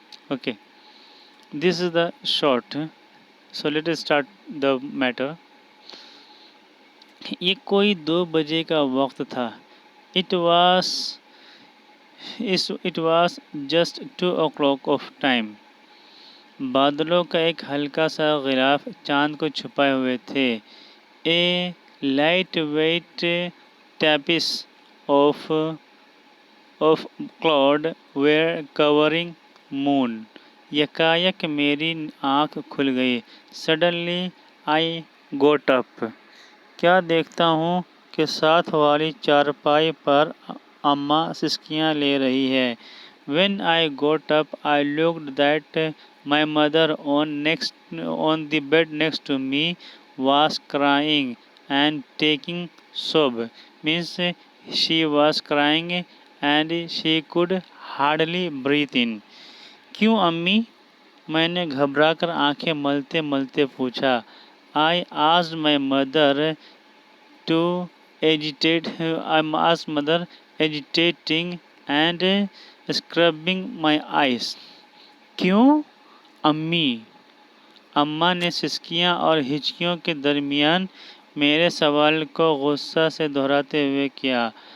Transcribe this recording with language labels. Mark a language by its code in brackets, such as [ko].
[en] Okay, this is the short. So let us start the matter. [hi] ये कोई 2 बजे का वक्त था. [en] It was it was just 2 o'clock of time. [hi] बादलों का एक हल्का सा गिलाफ चांद को छुपाए हुए थे. [en] A light weight tapis of of cloud were covering moon. [hi] यकायक मेरी आँख खुल गई. [en] Suddenly I got up. [hi] क्या देखता हूँ कि साथ वाली चारपाई पर अम्मा सिसकियाँ ले रही है. [en] When I got up, I looked that my mother on the bed next to me was crying and taking sob. Means she was crying and she could hardly breathe in. [hi] क्यों अम्मी? मैंने घबराकर आंखें मलते मलते पूछा. [en] I asked my mother to asked mother agitating and scrubbing my eyes. [hi] क्यों अम्मी? अम्मा ने सिसकियाँ और हिचकियों के दरमियान मेरे सवाल को गुस्सा से दोहराते हुए किया.